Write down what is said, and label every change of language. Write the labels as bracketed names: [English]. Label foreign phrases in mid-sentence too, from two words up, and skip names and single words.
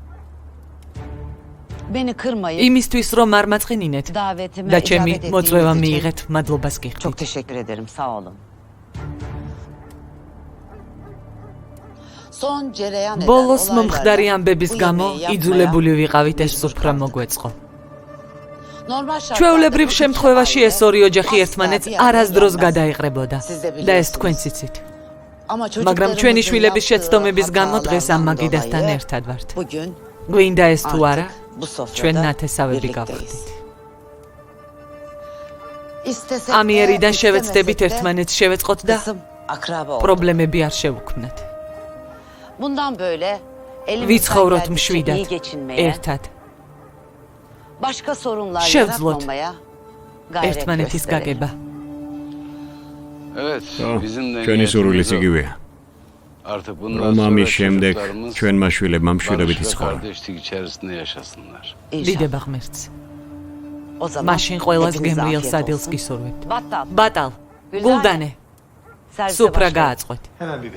[Turkish] Beni kırmayın. [Georgian] იმისთვის რომ არ მაწყინინეთ [Turkish] Davetime [Georgian] და ჩემი [Turkish] icabet [Georgian] მოწვევა [Turkish] ettiğiniz için [Georgian] მიიღეთ, მადლობას [Turkish] Çok [Georgian] გიხდით. [Turkish] teşekkür ederim. Sağ olun. Son cereyan eden [Georgian] ბოლოს [Turkish] olaylarla [Georgian] მომხდარი ამბების [Turkish] bu [Georgian] გამო [Turkish] yemeği yapmaya [Georgian] იძულებული ვიყავით ეს [Turkish] mecbur [Georgian] სუფრა [Turkish] kaldık. [Georgian] მოგვეწყო. [Turkish] Normal şartlarda [Georgian] ჩვეულებრივ [Turkish] bu [Georgian] შემთხვევაში [Turkish] iki [Georgian] ეს ორი [Turkish] aile [Georgian] ოჯახი [Turkish] asla [Georgian] ერთმანეთს [Turkish] bir araya [Georgian] არასდროს [Turkish] gelmez. [Georgian] გადაიყრებოდა [Turkish] Siz de [Georgian] და ეს [Turkish] biliyorsunuz. [Georgian] თქვენც იცით. [Turkish] Ama [Georgian] მაგრამ ჩვენი [Turkish] çocuklarımızın [Georgian] შვილების [Turkish] yaptığı [Georgian] შეცდომების გამო დღეს ამ [Turkish] hatalardan [Georgian] მაგიდასთან [Turkish] dolayı [Georgian] ერთად ვართ. [Turkish] Bugün [Georgian] გვინდა ეს თუ არა, [Turkish] artık bu [Georgian] ჩვენ [Turkish] sofrada [Georgian] ნათესავები [Turkish] birlikteyiz. [Georgian] გავხდით. [Turkish] İstesek [Georgian] ამ [Turkish] de, [Georgian] იერიდან შევეცდებით [Turkish] istemesek de [Georgian] ერთმანეთს შევეწყოთ და [Turkish] kızım akraba oldu. [Georgian] პრობლემები არ შევუქმნათ. [Turkish] Bundan böyle elimizden [Georgian] ვიცხოვროთ [Turkish] geldikçe [Georgian] მშვიდად, [Turkish] iyi geçinmeye, [Georgian] ერთად, [Turkish] başka sorunlar [Georgian] შევძლოთ [Turkish] yaratmamaya gayret [Georgian] ერთმანეთის [Turkish] gösterelim. [Georgian] გაგება. [Turkish] Evet, bizim de [Georgian] ჩვენი სურვილიც [Turkish] niyetimiz o. [Georgian] იგივეა. [Turkish] Artık bundan [Georgian] რომ [Turkish] sonra [Georgian] ამის შემდეგ [Turkish] çocuklarımız [Georgian] ჩვენმა შვილებმა მშვიდობით [Turkish] barış ve [Georgian] იცხოვრონ. [Turkish] kardeşlik içerisinde yaşasınlar. İnşallah. [Georgian] დიდება ღმერთს. [Turkish] O zaman [Georgian] მაშინ ყველას [Turkish] hepinize [Georgian] გემრიელ [Turkish] afiyet [Georgian] სადილს [Turkish] olsun. [Georgian] გისურვებთ. [Turkish] Battal, [Georgian] ბატალ, [Turkish] Gülzar. [Georgian] გულდანე, [Turkish] servise [Georgian] სუფრა [Turkish] başlayın. [Georgian] გააწყვეთ. [Turkish] Hemen bibi.